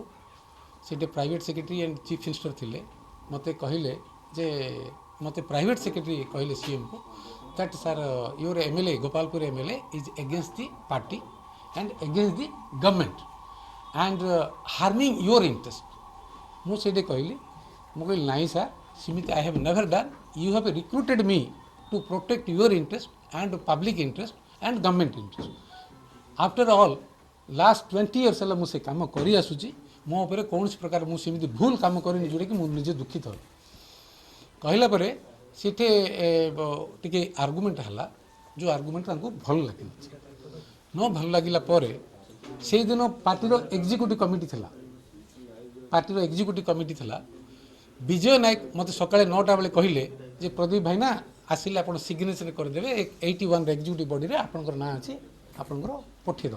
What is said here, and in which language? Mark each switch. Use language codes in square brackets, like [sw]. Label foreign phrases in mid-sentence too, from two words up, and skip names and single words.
[en] ସେଠି private secretary and chief minister [or] ଥିଲେ। ମୋତେ କହିଲେ ଯେ ମୋତେ [en] private secretary [or] କହିଲେ ସିଏମ୍କୁ [en] that sir your MLA Gopalpur MLA is against the party and against the government and harming your interest. [or] ମୁଁ ସେଇଠି କହିଲି, ମୁଁ କହିଲି ନାଇଁ ସାର୍, ସେମିତି [en] I have never done, you have recruited me to protect your interest and public interest and government interest. After all, last 20 years [or] ହେଲା ମୁଁ ସେ କାମ କରି ଆସୁଛି, ମୋ ଉପରେ କୌଣସି ପ୍ରକାର ମୁଁ ସେମିତି ଭୁଲ କାମ କରିନି ଯୋଉଟାକି ମୁଁ ନିଜେ ଦୁଃଖିତ ହୁଏ। କହିଲା ପରେ ସେଠି ଟିକେ ଆର୍ଗୁମେଣ୍ଟ ହେଲା, ଯେଉଁ ଆର୍ଗୁମେଣ୍ଟ ତାଙ୍କୁ ଭଲ ଲାଗିଲା। ନ ଭଲ ଲାଗିଲା ପରେ ସେଇଦିନ ପାର୍ଟିର [en] executive committee [or] ଥିଲା, ବିଜୟ ନାୟକ ମୋତେ ସକାଳେ 9ଟା ବେଳେ କହିଲେ ଯେ ପ୍ରଦୀପ ଭାଇନା ଆସିଲେ ଆପଣ ସିଗ୍ନେଚର କରିଦେବେ 81 ଏକ୍ଜିକ୍ୟୁଟିଭ୍ ବଡ଼ିରେ ଆପଣଙ୍କର ନାଁ ଅଛି, ଆପଣଙ୍କର ପଠାଇଦେବ।